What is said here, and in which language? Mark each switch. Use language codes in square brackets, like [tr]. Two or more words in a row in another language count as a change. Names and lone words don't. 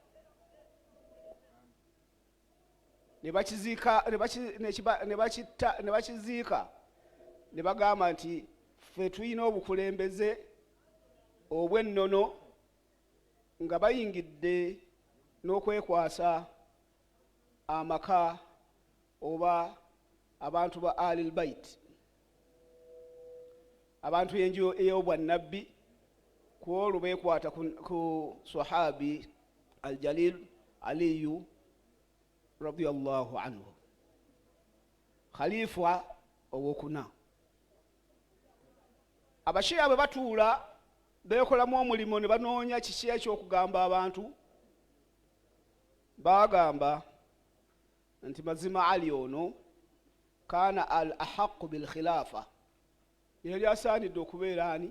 [lg] Ne bakiziika ne bagamba nti ffe tulina obukulembeze obw'ennono nga bayingidde n'okwekwasa amaka oba abantu ba Ahlul Bait, abantu enju ey'obwannabbi, ku olwo beekwata ku [ar] الصحابي الجليل [lg] Aliyu [ar] رضي الله عنه, [lg] khalifa owokuna. Abashiya bwe batuula beekolamu omulimu ne banoonya kiki ekyokugamba abantu, bagamba nti mazima Ali ono [ar] كان الأحق بالخلافة, [lg] yali asaanidde okubeera ani?